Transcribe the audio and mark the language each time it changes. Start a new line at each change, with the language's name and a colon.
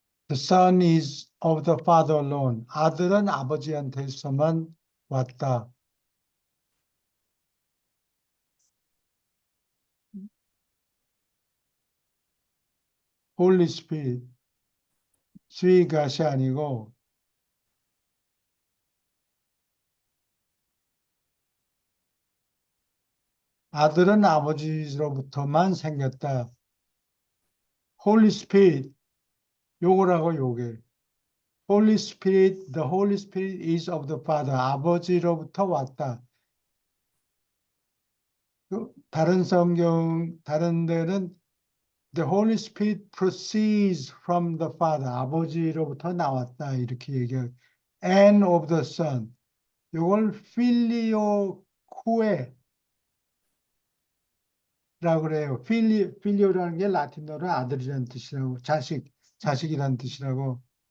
English: The son is of the father alone.
Korean: 아들은 아버지한테서만 왔다.
English: Holy Spirit.
Korean: 스위갓이 아니고 아들은 아버지로부터만 생겼다. Holy Spirit. 요거라고 요게.
English: Holy Spirit, the Holy Spirit is of the Father.
Korean: 아버지로부터 왔다. 다른 성경, 다른 데는
English: The Holy Spirit proceeds from the Father.
Korean: 아버지로부터 나왔다. 이렇게 얘기해요.
English: And of the Son.
Korean: 요걸 필리오쿠에라고 그래요. 필리오라는 게 라틴어로 아들이라는 뜻이라고, 자식이라는 뜻이라고.